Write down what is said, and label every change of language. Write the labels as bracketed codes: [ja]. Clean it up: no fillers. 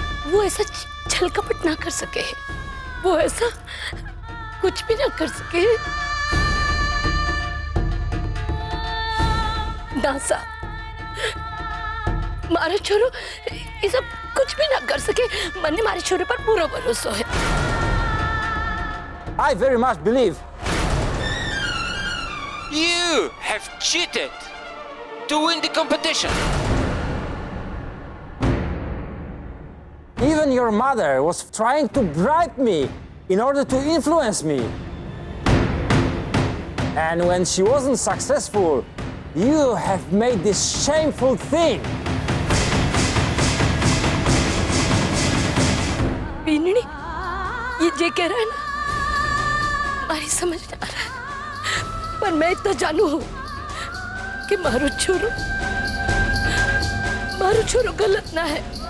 [hi] वो ऐसा छल कपट ना कर सके. वो ऐसा कुछ भी ना कर सके. नासा मारा छोरो ये सब कुछ भी ना कर सके. मने मारे छोरे पर पूरा भरोसा है. [en] I very much believe. You have cheated to win the competition. Even your mother was trying to bribe me in order to influence me. And when she wasn't successful, you have made this shameful thing. [hi] बीननी, ये जे कह रहा है ना, मारी समझ में आ रहा है. पर मैं इतना जानू हूँ कि मारो छोरो गलत ना है.